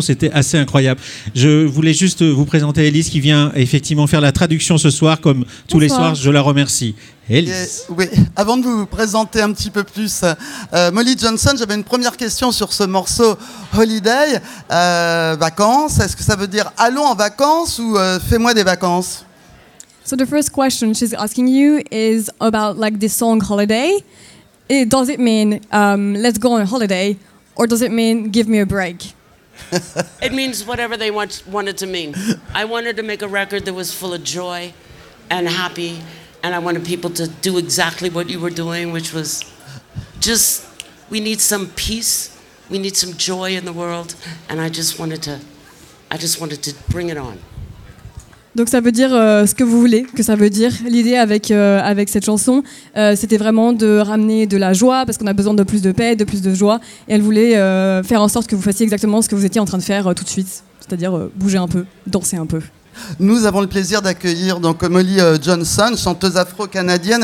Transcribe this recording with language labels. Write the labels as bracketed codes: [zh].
[fr] C'était assez incroyable. Je voulais juste vous présenter Alice qui vient effectivement faire la traduction ce soir, comme tous les soirs. Je la remercie. Oui. Avant de vous présenter un petit peu plus Molly Johnson, j'avais une première question sur ce morceau Holiday, vacances. Est-ce que ça veut dire allons en vacances ou fais-moi des vacances? [en] So the first question she's asking you is about like this song Holiday. It, does it mean let's go on a holiday or does it mean give me a break? It means whatever they wanted to mean. I wanted to make a record that was full of joy and happy. And I wanted people to do exactly what you were doing, which was just, we need some peace, we need some joy in the world, and I just wanted to bring it on. [fr] Donc ça veut dire ce que vous voulez, que ça veut dire. L'idée avec cette chanson, c'était vraiment de ramener de la joie, parce qu'on a besoin de plus de paix, de plus de joie, et elle voulait faire en sorte que vous fassiez exactement ce que vous étiez en train de faire tout de suite, c'est-à-dire bouger un peu, danser un peu. Nous avons le plaisir d'accueillir donc Molly Johnson, chanteuse afro-canadienne.